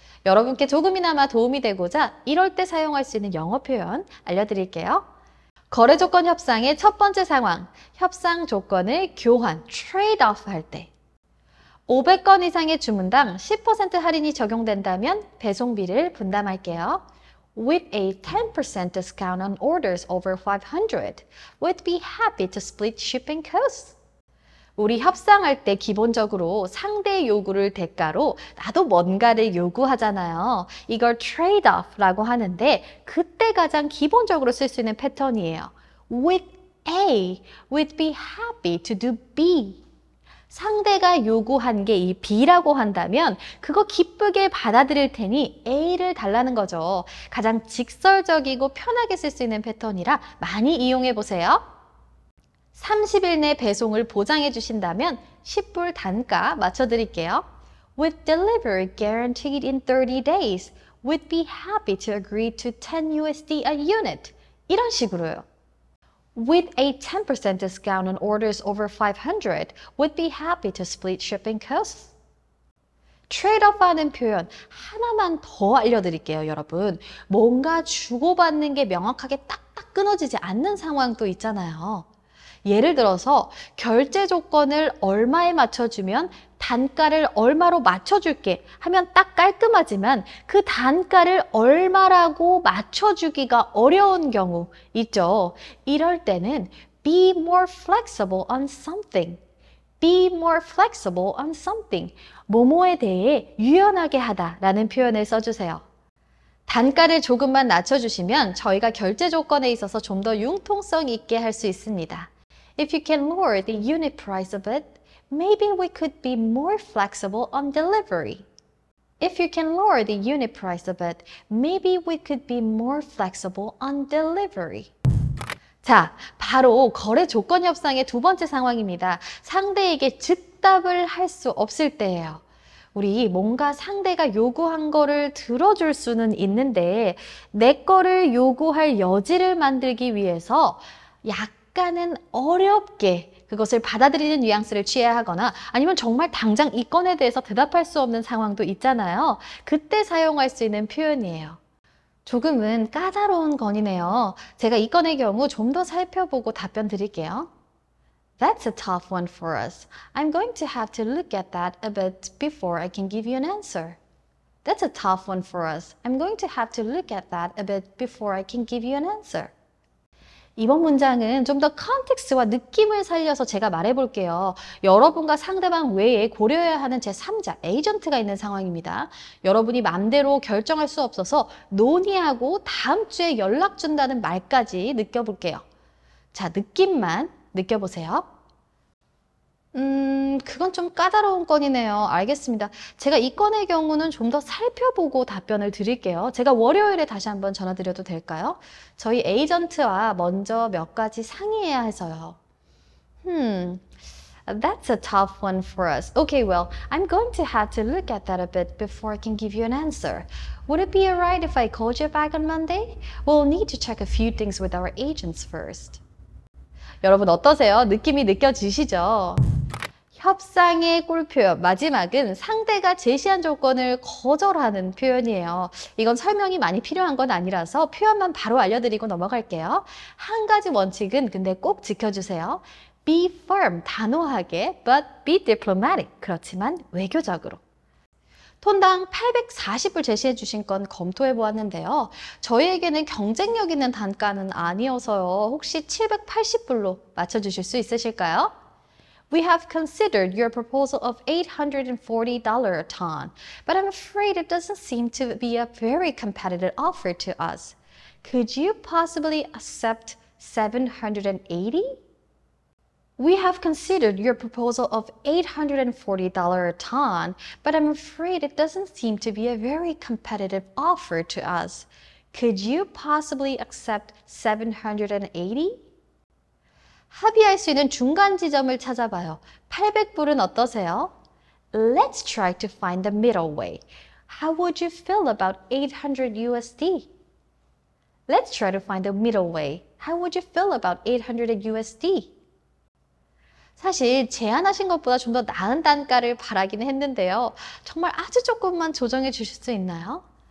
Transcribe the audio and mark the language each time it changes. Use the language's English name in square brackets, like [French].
[Korean] 여러분께 조금이나마 도움이 되고자 이럴 때 사용할 수 있는 영어 표현 알려드릴게요. 거래 조건 협상의 첫 번째 상황, 협상 조건을 교환, trade-off 할 때 500건 이상의 주문당 10% 할인이 적용된다면 배송비를 분담할게요. [English] With a 10% discount on orders over 500, we'd be happy to split shipping costs. [Korean] 우리 협상할 때 기본적으로 상대의 요구를 대가로 나도 뭔가를 요구하잖아요. 이걸 trade-off라고 하는데 그때 가장 기본적으로 쓸 수 있는 패턴이에요. [English] With A, we'd be happy to do B. [Korean] 상대가 요구한 게 이 B라고 한다면 그거 기쁘게 받아들일 테니 A를 달라는 거죠. 가장 직설적이고 편하게 쓸 수 있는 패턴이라 많이 이용해 보세요. 30일 내 배송을 보장해 주신다면 10불 단가 맞춰드릴게요. [English] With delivery guaranteed in 30 days, we'd be happy to agree to 10 USD a unit. [Korean] 이런 식으로요. [English] With a 10% discount on orders over 500, we'd be happy to split shipping costs. [Korean] 트레이드오프 하는 표현 하나만 더 알려드릴게요, 여러분. 뭔가 주고받는 게 명확하게 딱딱 끊어지지 않는 상황도 있잖아요. 예를 들어서 결제 조건을 얼마에 맞춰주면 단가를 얼마로 맞춰줄게 하면 딱 깔끔하지만 그 단가를 얼마라고 맞춰주기가 어려운 경우 있죠. 이럴 때는 [English] be more flexible on something. Be more flexible on something. [Korean] 뭐뭐에 대해 유연하게 하다라는 표현을 써주세요. 단가를 조금만 낮춰주시면 저희가 결제 조건에 있어서 좀 더 융통성 있게 할 수 있습니다. [English] If you can lower the unit price a bit, maybe we could be more flexible on delivery. If you can lower the unit price a bit, maybe we could be more flexible on delivery. [Korean] 자, 바로 거래 조건 협상의 두 번째 상황입니다. 상대에게 즉답을 할 수 없을 때예요. 우리 뭔가 상대가 요구한 거를 들어줄 수는 있는데 내 거를 요구할 여지를 만들기 위해서 약간은 어렵게 그것을 받아들이는 뉘앙스를 취해야 하거나 아니면 정말 당장 이 건에 대해서 대답할 수 없는 상황도 있잖아요. 그때 사용할 수 있는 표현이에요. 조금은 까다로운 건이네요. 제가 이 건의 경우 좀 더 살펴보고 답변 드릴게요. [English] That's a tough one for us. I'm going to have to look at that a bit before I can give you an answer. That's a tough one for us. I'm going to have to look at that a bit before I can give you an answer. [Korean] 이번 문장은 좀 더 컨텍스트와 느낌을 살려서 제가 말해볼게요. 여러분과 상대방 외에 고려해야 하는 제3자, 에이전트가 있는 상황입니다. 여러분이 맘대로 결정할 수 없어서 논의하고 다음 주에 연락 준다는 말까지 느껴볼게요. 자, 느낌만 느껴보세요. 그건 좀 까다로운 건이네요. 알겠습니다. 제가 이 건의 경우는 좀 더 살펴보고 답변을 드릴게요. 제가 월요일에 다시 한번 전화 드려도 될까요? 저희 에이전트와 먼저 몇 가지 상의해야 해서요. [English] That's a tough one for us. Okay, well, I'm going to have to look at that a bit before I can give you an answer. Would it be alright if I called you back on Monday? We'll need to check a few things with our agents first. [Korean] 여러분 어떠세요? 느낌이 느껴지시죠? 협상의 꿀표현, 마지막은 상대가 제시한 조건을 거절하는 표현이에요. 이건 설명이 많이 필요한 건 아니라서 표현만 바로 알려드리고 넘어갈게요. 한 가지 원칙은 근데 꼭 지켜주세요. [English] Be firm, [Korean] 단호하게, [English] but be diplomatic, [Korean] 그렇지만 외교적으로. 톤당 840불 제시해 주신 건 검토해 보았는데요. 저희에게는 경쟁력 있는 단가는 아니어서요. 혹시 780불로 맞춰주실 수 있으실까요? [English] We have considered your proposal of $840 a ton, but I'm afraid it doesn't seem to be a very competitive offer to us. Could you possibly accept $780? We have considered your proposal of $840 a ton, but I'm afraid it doesn't seem to be a very competitive offer to us. Could you possibly accept $780? [Korean] 합의할 수 있는 중간 지점을 찾아봐요. 800불은 어떠세요? [English] Let's try to find the middle way. How would you feel about 800 USD? Let's try to find the middle way. How would you feel about 800 USD? [Korean] 사실 제안하신 것보다 좀 더 나은 단가를 바라기는 했는데요. 정말 아주 조금만 조정해 주실 수 있나요?